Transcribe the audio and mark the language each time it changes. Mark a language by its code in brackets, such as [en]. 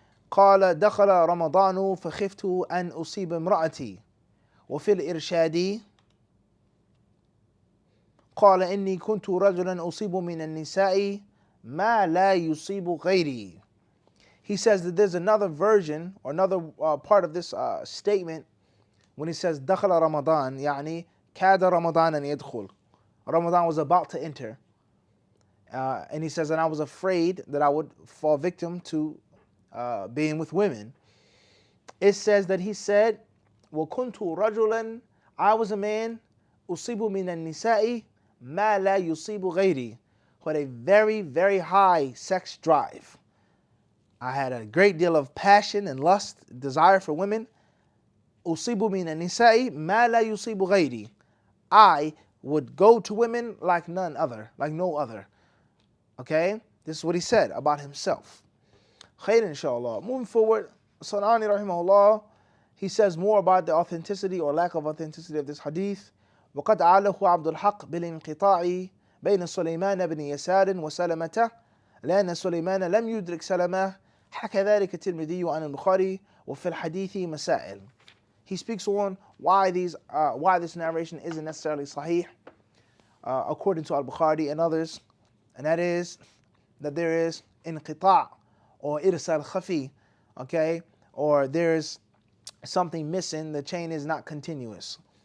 [ar] قال دخل رمضان فخفت أن أصيب امرأتي وفي الإرشاد قال إني كنت رجلا أصيب من النساء ما لا يصيب غيري. [en] He says that there's another version or another part of this statement when he says [ar] دخل رمضان يعني كاد رمضان أن يدخل. [en] Ramadan was about to enter. And he says, and I was afraid that I would fall victim to being with women. It says that he said, [ar] وَكُنْتُ رَجُلًا, [en] I was a man, [ar] أُصِيبُ مِنَ النِّسَاءِ مَا لَا يُصِيبُ غَيْرِي, [en] who had a very, very high sex drive. I had a great deal of passion and lust, desire for women. [ar] أُصِيبُ مِنَ النِّسَاءِ مَا لَا يُصِيبُ غَيْرِي. [en] I would go to women like none other, like no other. Okay? This is what he said about himself. Khair inshallah. Moving forward, Sanani rahimahullah, he says more about the authenticity or lack of authenticity of this hadith. [ar] وقد عاله عبد الحق بالانقطاع بين سليمان بن يسار وسلمة لأن سليمان لم يدرك سلمة حكى ذلك الترمذي عن البخاري وفي الحديث مسائل. [en] He speaks on why this narration isn't necessarily sahih according to Al-Bukhari and others, and that is that there is inqita' or irsal khafi, okay, or there's something missing, the chain is not continuous.